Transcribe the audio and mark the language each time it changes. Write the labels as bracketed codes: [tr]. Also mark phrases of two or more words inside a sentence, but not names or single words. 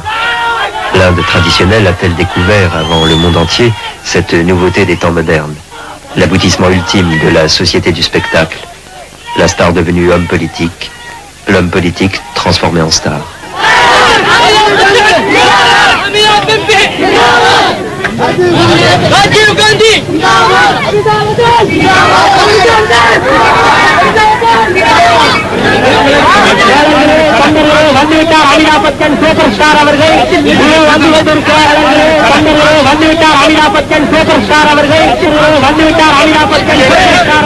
[fr] L'Inde traditionnelle a-t-elle découvert avant le monde entier cette nouveauté des temps modernes, l'aboutissement ultime de la société du spectacle, la star devenue homme politique, l'homme politique transformé en star. Rajiv Gandhi! [ta] வந்துவிட்டார் அமிதாப் பச்சன் [en] super star [ta] அவர்கள் வந்துவிட்டார் அமிதாப் பச்சன் [en] super star [ta] அவர்கள் வந்துவிட்டார் அமிதாப் பச்சன்